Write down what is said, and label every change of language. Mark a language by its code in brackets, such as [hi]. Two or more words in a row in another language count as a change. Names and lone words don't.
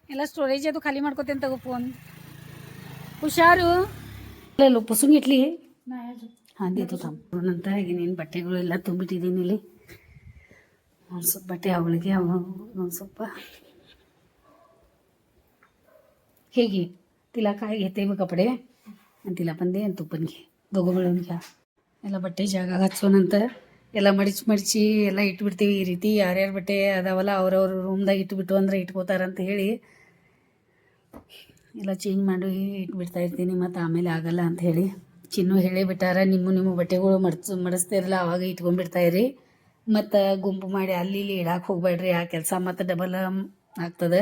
[kn] ಎಲ್ಲ ಸ್ಟೋರೇಜ್ ಅದು ಖಾಲಿ ಮಾಡ್ಕೋತೇನೆ, ತಗೋ ಫೋನ್. ಹುಷಾರು. ಅಲ್ಲ ಪುಸುಂಗಿಟ್ಲಿ ಹಾಂದಿತ್ತು ತಮ್ಮಂತ ಈಗ ನೀನು ಬಟ್ಟೆಗಳು ಎಲ್ಲ ತುಂಬಿಟ್ಟಿದ್ದೀನಿ ಇಲ್ಲಿ. ಒಂದು ಸ್ವಲ್ಪ ಬಟ್ಟೆ ಅವಳಿಗೆ ಒಂದು ಸ್ವಲ್ಪ ಹೇಗೆ [mr] तिला काय घेते मग कपडे आणि तिला पण दे आणि तू पण घे, दोघं मिळून घ्या. [kn] ಎಲ್ಲ ಬಟ್ಟೆ ಜಾಗ ಹಚ್ಚೋನಂತ ಎಲ್ಲ ಮಡಿಚಿ ಎಲ್ಲ ಇಟ್ಬಿಡ್ತೀವಿ. ಈ ರೀತಿ ಯಾರ್ಯಾರು ಬಟ್ಟೆ ಅದಾವಲ್ಲ ಅವ್ರವ್ರ ರೂಮ್ದಾಗ ಇಟ್ಬಿಟ್ಟು ಅಂದ್ರೆ ಇಟ್ಕೋತಾರಂತ ಹೇಳಿ ಎಲ್ಲ ಚೇಂಜ್ ಮಾಡಿ ಇಟ್ಬಿಡ್ತಾ ಇರ್ತೀನಿ. ಮತ್ತು ಆಮೇಲೆ ಆಗಲ್ಲ ಅಂತ ಹೇಳಿ ಚಿನ್ನು ಹೇಳೇ ಬಿಟ್ಟಾರ, ನಿಮ್ಮ ಬಟ್ಟೆಗಳು ಮಡಿಸ್ತಿರಲ್ಲ ಅವಾಗ ಇಟ್ಕೊಂಡ್ಬಿಡ್ತಾಯಿರಿ, ಮತ್ತು ಗುಂಪು ಮಾಡಿ ಅಲ್ಲಿ ಇಲ್ಲಿ ಇಡಾಕೆ ಹೋಗ್ಬೇಡ್ರಿ, ಆ ಕೆಲಸ ಮತ್ತು ಡಬಲ್ ಆಗ್ತದೆ.